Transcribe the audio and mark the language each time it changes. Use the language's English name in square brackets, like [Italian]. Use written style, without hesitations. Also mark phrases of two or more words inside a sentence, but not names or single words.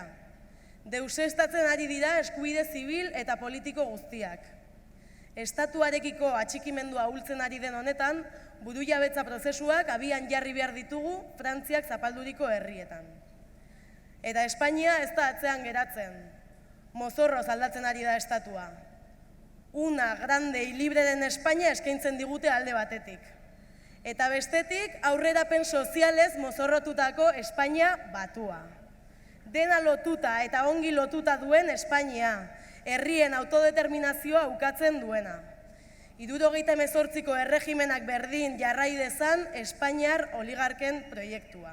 [Basque] Deusestatzen ari dira eskubide zibil eta politiko guztiak. Estatuarekiko atxikimendua ahultzen ari den honetan, burujabetza prozesuak abian jarri behar ditugu Frantziak zapalduriko herrietan. Eta Espainia ez da atzean geratzen. Mozorroz aldatzen ari da estatua. [Spanish] Una grande y libre [Basque] den Espainia eskaintzen digute alde batetik. Eta bestetik aurrerapen sozialez mozorrotutako Espainia batua. Dena lotuta eta ongi lotuta duen Espainia, herrien autodeterminazioa ukatzen duena. 78ko erregimenak berdin jarrai dezan Espainiar oligarken proiektua.